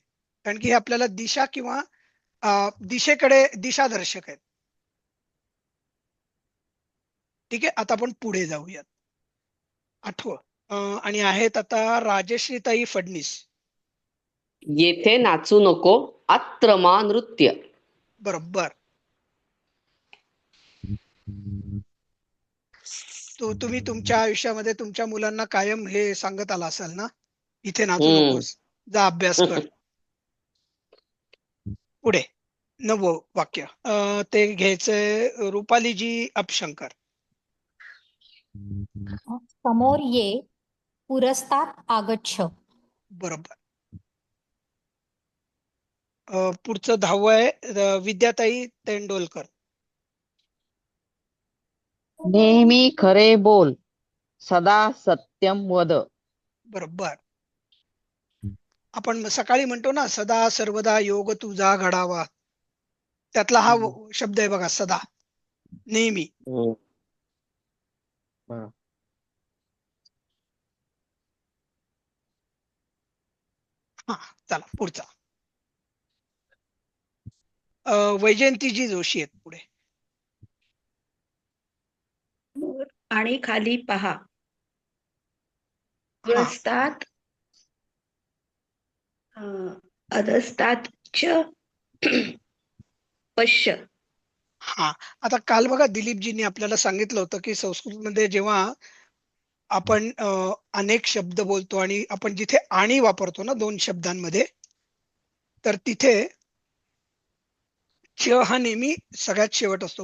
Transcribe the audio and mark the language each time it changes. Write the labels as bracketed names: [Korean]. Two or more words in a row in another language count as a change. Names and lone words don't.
[Marathi] कारण की हे आपल्याला दिशा किंवा दिशेकडे दिशादर्शक आहेत. ठीक आहे, आता आपण पुढे जाऊयात. आठवं आणि आहेत आता राजश्रीताई फडणीस. येथे नाचू नको, [Sanskrit] अत्र मा नृत्य. [Marathi] बरोबर. तुम्ही तुमच्या आयुष्यामध्ये तुमच्या मुलांना कायम हे सांगत आला असाल ना, इथे नाचू नकोस, जा अभ्यास कर. पुढे 9वं वाक्य ते घ्यायचंय रुपालीजी अपशंकर. समोर ये, [Sanskrit] पुरस्तात आगच्छ. [Marathi] बरोबर. पुढचं 10वं आहे विद्याताई तेंडोलकर. नेहमी खरे बोल, [Sanskrit] सदा सत्यम वद. [Marathi] बरोबर. आपण सकाळी म्हणतो ना, सदा सर्वदा योग तुझा घडावा, त्यातला हा शब्द आहे बघा, सदा, नेहमी. हा, चला पुढचा. वैजयंतीजी जोशी आहेत पुढे. वर आणि खाली पहा. हा, [Sanskrit] ग्रस्तात अधस्तात च पश्य. [Marathi] हा. आता काल बघा दिलीपजींनी आपल्याला सांगितलं होतं की संस्कृतमध्ये जेव्हा आपण अनेक शब्द बोलतो आणि आपण जिथे आणि वापरतो ना 2 शब्दांमध्ये, तर तिथे च हा नेहमी सगळ्यात शेवट असतो.